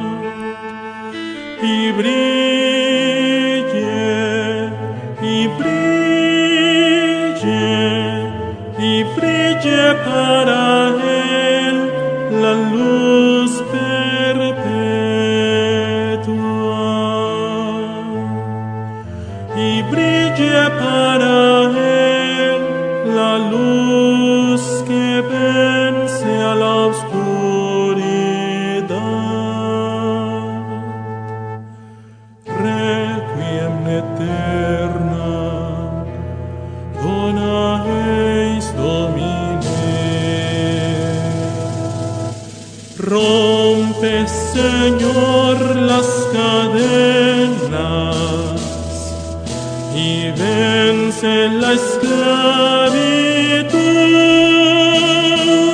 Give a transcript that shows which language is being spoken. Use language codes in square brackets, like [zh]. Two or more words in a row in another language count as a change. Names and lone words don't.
[es] Y brille, y brille, y brille para él la luz perpetua. Y brille para él la luz que vence a la oscuridad. [la] Requiem aeternam dona eis Domine. [es] Rompe, Señor, las cadenas y vence la esclavitud.